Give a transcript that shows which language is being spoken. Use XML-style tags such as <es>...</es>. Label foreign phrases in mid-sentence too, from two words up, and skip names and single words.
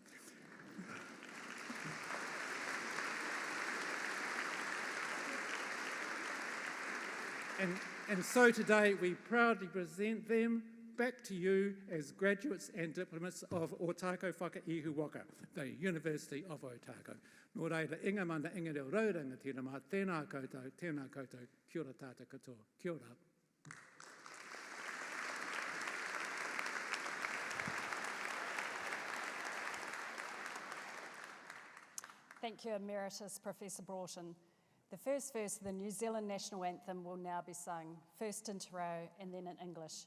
<en>And so today we proudly present them back to you as graduates and diplomats of Otago Whakaihu Waka, the University of Otago.</en> <mi>Nō reira, inga mana inga reo rauranga tēnā mā, tēnā koutou, kia ora tātou katoa, kia ora.</mi> <en>Thank you, Emeritus Professor Broughton. The first verse of the New Zealand National Anthem will now be sung, first in Te Reo and then in English.</en>